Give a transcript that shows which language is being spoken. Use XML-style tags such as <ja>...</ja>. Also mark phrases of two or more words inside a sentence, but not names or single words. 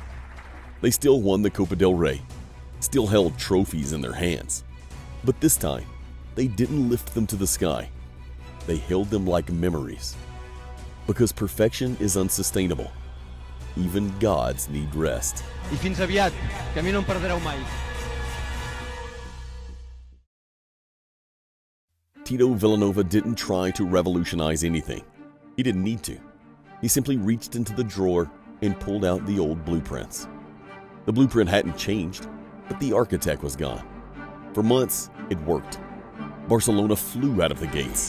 <en>They still won the Copa del Rey, still held trophies in their hands. But this time, they didn't lift them to the sky. They held them like memories. Because perfection is unsustainable. Even gods need rest.</en> <ca>I fins aviat, que a mi no em perdreu mai.</ca> <en>Tito Vilanova didn't try to revolutionize anything. He didn't need to. He simply reached into the drawer and pulled out the old blueprints. The blueprint hadn't changed, but the architect was gone. For months, it worked. Barcelona flew out of the gates.</en>